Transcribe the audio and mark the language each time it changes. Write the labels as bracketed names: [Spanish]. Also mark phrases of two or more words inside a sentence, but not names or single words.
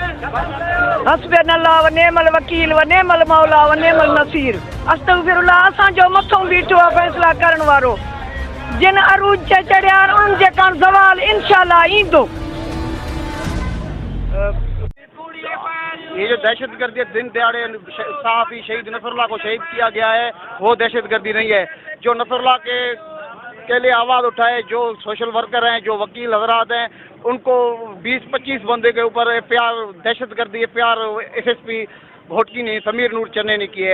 [Arabic] حسبنا الله و نعم الوكيل و نعم المولى و نعم النصير. अस्तगफिरुल्लाह। [Sindhi] असांजो मथों बीठो आहे फ़ैसला करण वारो। जिन अरूज ते चढ़िया आहिनि उन्हनि जे कान ज़वाल इंशाअल्लाह ईंदो। [Urdu] یہ جو دہشت گردی دن دیہاڑے صحافی شہید نصر اللہ کو شہید کیا گیا ہے، وہ دہشت گردی نہیں ہے. جو نصر اللہ کے لیے آواز اٹھائے، جو [English] social worker [Urdu] ہیں، جو وکیل حضرات ہیں، ان کو 20-25 بندے کے اوپر ایف آئی آر، دہشت گردی ایف آئی آر ایس ایس پی گھوٹکی نے، سمیر نور چنے نے کی ہے.